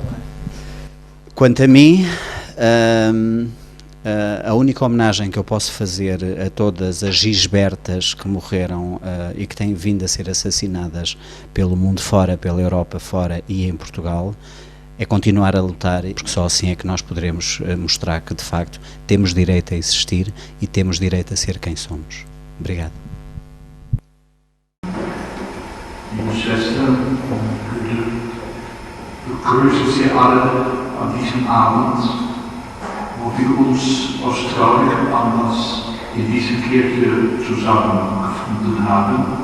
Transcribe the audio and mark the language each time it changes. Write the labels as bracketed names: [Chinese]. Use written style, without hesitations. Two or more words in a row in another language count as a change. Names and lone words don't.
[Portuguese] Quanto a mim, a única homenagem que eu posso fazer a todas as Gisbertas que morreram e que têm vindo a ser assassinadas pelo mundo fora, pela Europa fora e em Portugal, é continuar a lutar, porque só assim é que nós poderemos mostrar que de facto temos direito a existir e temos direito a ser quem somos. Obrigado. [German] Liebe Schwestern und Brüder, begrüße Sie alle an diesem Abend, wo wir uns aus traurigem Anlass in dieser Kirche zusammengefunden haben.